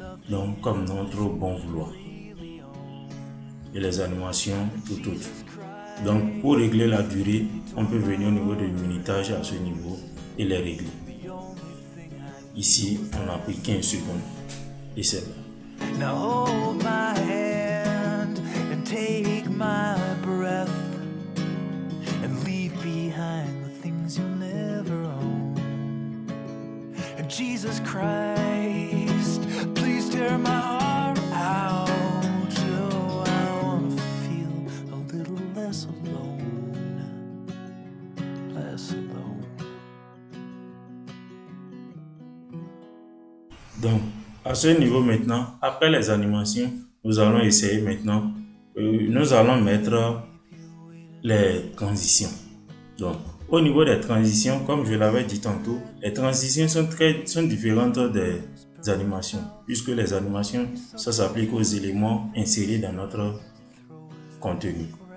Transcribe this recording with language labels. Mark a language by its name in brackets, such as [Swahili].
[French] Donc, comme notre bon vouloir. Et les animations tout autres. Donc, pour régler la durée, on peut venir au niveau du minutage à ce niveau et les régler. Ici, on a pris 15 secondes et c'est là. [English] Now hold my hand and take my breath and leave behind the things you never own. And Jesus Christ, please tear my heart out. Oh, I wanna feel a little less alone, less alone. [French] Donc, à ce niveau maintenant, après les animations, nous allons essayer maintenant, nous allons mettre les transitions. Donc, au niveau des transitions, comme je l'avais dit tantôt, les transitions sont différentes des animations, puisque les animations, ça s'applique aux éléments insérés dans notre contenu.